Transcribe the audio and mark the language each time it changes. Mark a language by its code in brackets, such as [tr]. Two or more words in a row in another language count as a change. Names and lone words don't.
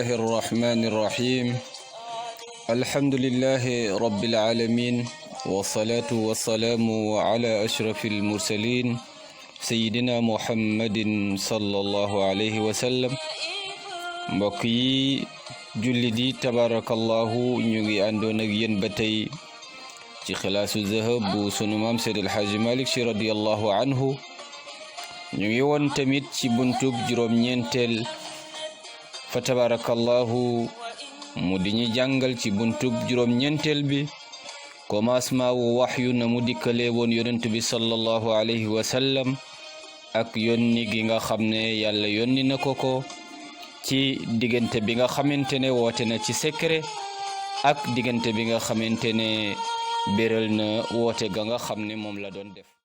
[ar] الرحمن الرحيم الحمد لله رب العالمين والصلاة والسلام على أشرف المرسلين سيدنا محمد صلى الله عليه وسلم بقي جلدي تبارك الله [wo] نيغي àndoon ak yéen ba tey ci Xilaasu Zahab bu sunu maam Seydi El Hadji Malick Sy [ar] رضي الله عنه [wo] ñu ngi woon tamit ci buntub juróom-ñeenteel fa tabarakallahu mu di ñu jàngal ci buntub juróom-ñeenteel bi commencement wu waxyu na mu dikkalee woon yonent bi [ar] صلى الله عليه وسلم [wo] ak yónni gi nga xam ne yàlla yónni na ko ci diggante bi nga xamante ne woote na ci secret ak diggante bi nga xamante ne béral na woote ga nga xam ne moom la doon def